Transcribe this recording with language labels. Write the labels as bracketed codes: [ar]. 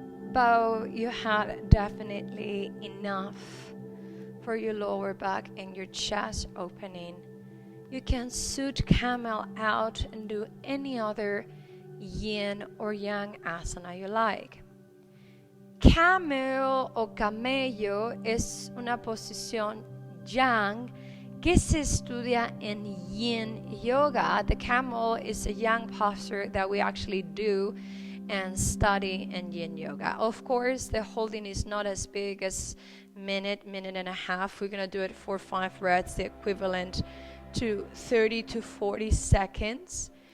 [en] about you had definitely enough for your lower back and your chest opening, you can suit camel out and do any other yin or yang asana you like. [es] Camel o camello es una posición yang que se estudia en yin yoga. [en] The camel is a yang posture that we actually do and study in yin yoga. Of course, the holding is not as big as minute and a half. We're going to do it for 5 reps, the equivalent to 30 to 40 seconds.